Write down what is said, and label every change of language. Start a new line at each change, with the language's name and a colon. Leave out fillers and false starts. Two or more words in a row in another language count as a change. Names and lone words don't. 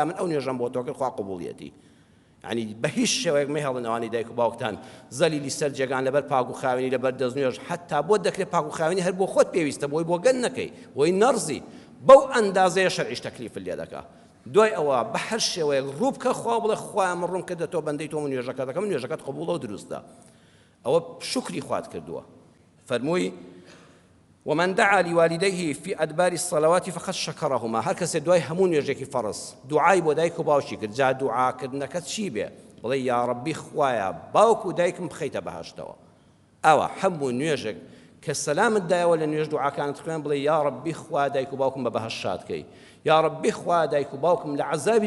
Central Kurdish: من ئەو نوێژەم بۆ تۆ کرد خوا قبوڵیەتی يعني بە هیچ شێوەیەک مەهێڵن ئەوانی دایک و باوکتان زەلیلی سەر جێگان لەبەر پاک و خاوێنی لەبەر دەستنوێژ حتا بۆ دەکرێت پاک و خاوێنی هەر بۆ خۆت پێویستە بۆی بۆ گەن نەکەی بۆی نەرزی بەو ئەندازەیە شەرعیش تەکلیفت لێ دەکا دوای ئەوە بە هەر شێوەیەک ڕوو بکە خوا بڵێ خوایە من ڕووم کردە تۆ بەندەی تۆ من نوێژەکە دەکەم نوێژەکەت قبوڵە و دروستە ئەوە شکری خوات کردووە فەرمووی
Arabic: ومن دعا لوالديه في أدبار الصلوات فقد شكرهما
Central Kurdish: هر کس دوای همون نوێژێکی فەرز دوعای بۆ دایک و باوکی کرد جا دوعاکردنەکەت چی بێ بڵێ یا ڕەبی خوایە باوک و دایکم بخەیتە بەهەشتەوە ئەوە هەموو نوێژێک کە سەلامت دایەوە لە نوێژ دوعاکانت خوێن بڵێ یا ڕەبی خوا دایک و باوکم بە بەهەشت شادکەی یا ڕەبی خوا دایک و باوکم لە عەزابی